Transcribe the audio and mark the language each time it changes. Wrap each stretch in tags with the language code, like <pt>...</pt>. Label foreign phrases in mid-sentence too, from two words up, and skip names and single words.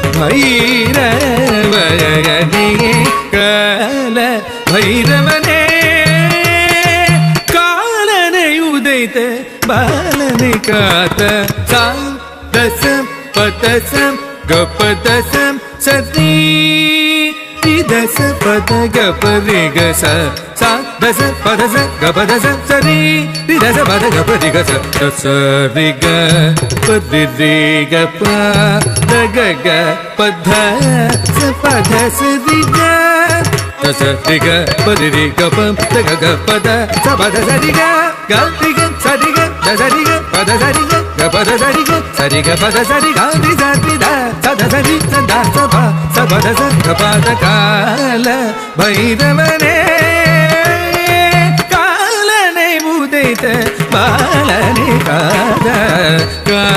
<ta>பைரவகனே கால பைரவனே காலனை உதைத்த பாலனை காத்த சாதசம் பதசம் கபதசம் சதி दस पद ग परि ग स सा दस पद स ग पद स सरि रि दस पद ग परि ग स स रि ग परि रि ग प द ग ग पद स पद स रि ग दस रि ग परि रि ग प द ग ग पद स पद स रि ग ग रि ग स रि ग द स रि ग पद स रि ग ग पद स रि ग स रि ग पद स रि ग रि स रि द स द स रि स द स प स पद स ग पद கால பைரவனே காலனை உதைத்த பாலனை காத</ta>